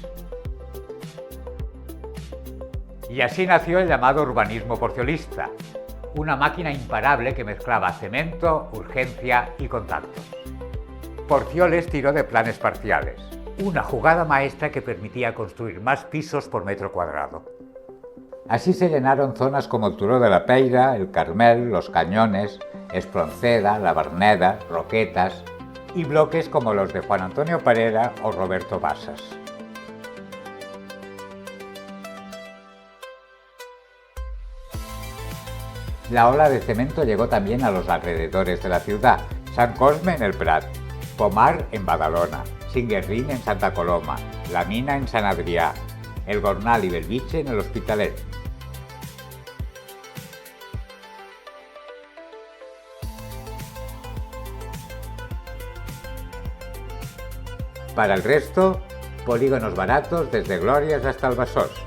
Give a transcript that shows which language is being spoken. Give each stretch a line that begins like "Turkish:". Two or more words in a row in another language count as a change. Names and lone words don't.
Spanish: Y así nació el llamado urbanismo porciolista, una máquina imparable que mezclaba cemento, urgencia y contactos. Porcioles tiró de planes parciales, una jugada maestra que permitía construir más pisos por metro cuadrado. Así se llenaron zonas como el Turó de la Peira, el Carmel, Los Cañones, Espronceda, La Verneda, Roquetas y bloques como los de Juan Antonio Parera o Roberto Basas. La ola de cemento llegó también a los alrededores de la ciudad: Sant Cosme en el Prat, Pomar en Badalona, Singuerrín en Santa Coloma, La Mina en Sant Adrià, El Gornal y Bellvitge en el Hospitalet. Para el resto, polígonos baratos desde Glorias hasta el Besòs.